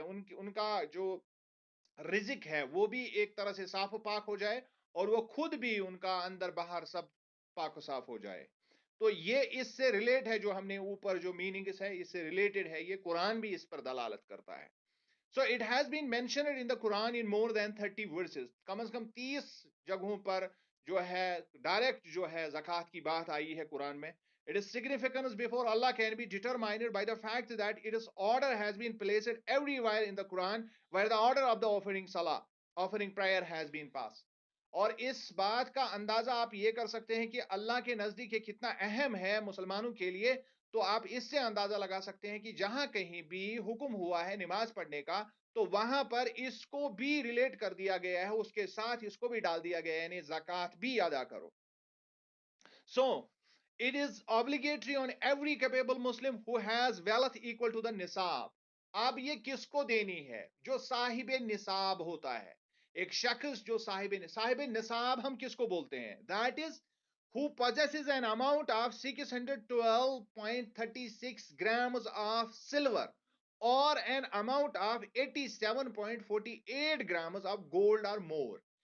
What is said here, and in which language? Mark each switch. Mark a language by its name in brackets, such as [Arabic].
[Urdu] ان کا جو رزق ہے وہ بھی ایک طرح سے صاف و پاک ہو جائے, اور وہ خود بھی ان کا اندر باہر سب پاک و صاف ہو جائے. تو یہ اس سے ریلیٹ ہے, جو ہم نے اوپر جو میننگز ہے اس سے ریلیٹڈ ہے. یہ قرآن بھی اس پر دلالت کرتا ہے. [English] So it has been mentioned in the Quran in more than 30 verses. [Urdu] کم از کم 30 جگہوں پر جو ہے ڈائریکٹ جو ہے زکوٰۃ کی بات آئی ہے قرآن میں. [English] Its significance before Allah can be determined by the fact that its order has been placed everywhere in the Quran where the order of the offering prayer has been passed. [Urdu] اور اس بات کا اندازہ آپ یہ کر سکتے ہیں کہ اللہ کے نزدیک یہ کتنا اہم ہے مسلمانوں کے لیے. تو آپ اس سے اندازہ لگا سکتے ہیں کہ جہاں کہیں بھی حکم ہوا ہے نماز پڑھنے کا, تو وہاں پر اس کو بھی ریلیٹ کر دیا گیا ہے, اس کے ساتھ اس کو بھی ڈال دیا گیا ہے, یعنی زکوٰۃ بھی ادا کرو. [English] So it is obligatory on every capable Muslim who has wealth equal to the nisab. [Urdu] اب یہ کس کو دینی ہے؟ جو صاحب نصاب ہوتا ہے, ایک شخص جو صاحب نصاب ہم کس کو بولتے ہیں؟ [English] That is who possesses an amount of 612.36 grams of silver or an amount of 87.48 grams of gold or more.